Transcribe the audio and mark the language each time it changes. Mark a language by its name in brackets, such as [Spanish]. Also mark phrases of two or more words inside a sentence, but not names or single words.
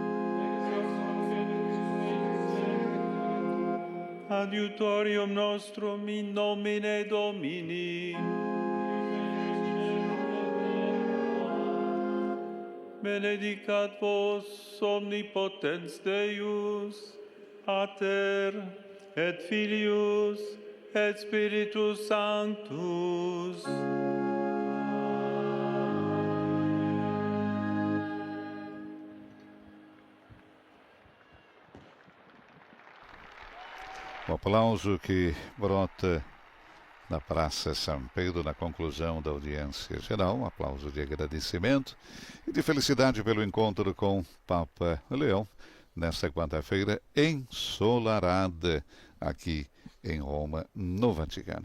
[Latin] adiutorium nostrum in nomine Domini, benedicat vos omnipotens Deus, Pater et Filius et Spiritus Sanctus. [Portuguese] O aplauso que brota na Praça São Pedro na conclusão da audiência geral, um aplauso de agradecimento e de felicidade pelo encontro com Papa Leão nesta quarta-feira ensolarada aqui em Roma, no Vaticano.